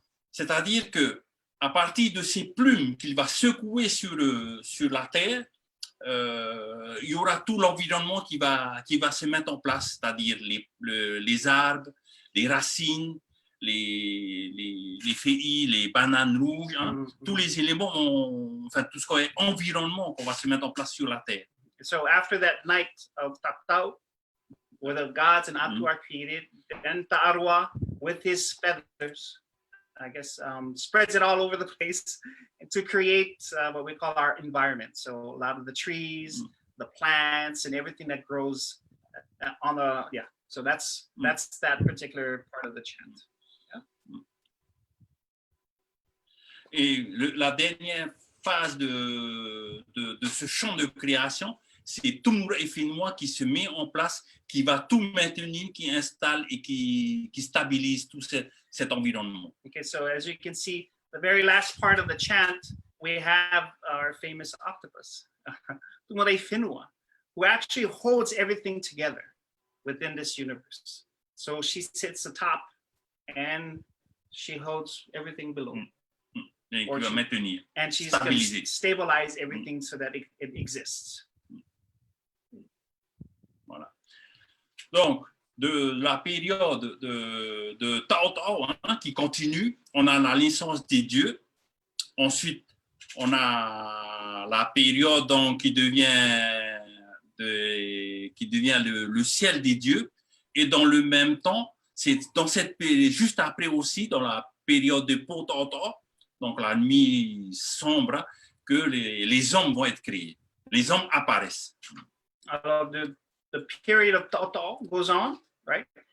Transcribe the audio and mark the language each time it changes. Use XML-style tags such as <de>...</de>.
<fr>C'est-à-dire que à partir de ces plumes qu'il va secouer sur la terre, il y aura tout l'environnement qui va se mettre en place, c'est-à-dire les arbres, les racines, les feuilles, les bananes rouges, hein, tous les éléments, enfin tout ce qui est environnement qu'on va se mettre en place sur la terre.</fr> <en>So after that night of Tatau, where the gods and Atu are created, then Taʻaroa with his feathers, I guess, spreads it all over the place to create what we call our environment. So a lot of the trees, the plants, and everything that grows on the, yeah. So that's that particular part of the chant.</en> <fr>Et la dernière phase de ce champ de création, c'est Tumura et Whenua qui se met en place, qui va tout maintenir, qui installe et qui stabilise tout cet environnement.</fr> <en>Okay, so as you can see, the very last part of the chant, we have our famous octopus, Tumura e Whenua, who actually holds everything together within this universe. So she sits atop and she holds everything below.</en> <fr>Et qui va maintenir,</fr> <en>and she's going to stabilize everything so that it exists.</en> <fr>Voilà. Donc, de la période de Taʻaroa, hein, qui continue, on a la naissance des dieux. Ensuite, on a la période donc, qui devient le ciel des dieux. Et dans le même temps, c'est dans cette période, juste après aussi, dans la période de Taʻaroa, donc la nuit sombre, que les hommes vont être créés. Les hommes apparaissent.</fr> <en>The period of Taʻaroa goes on, right?</en>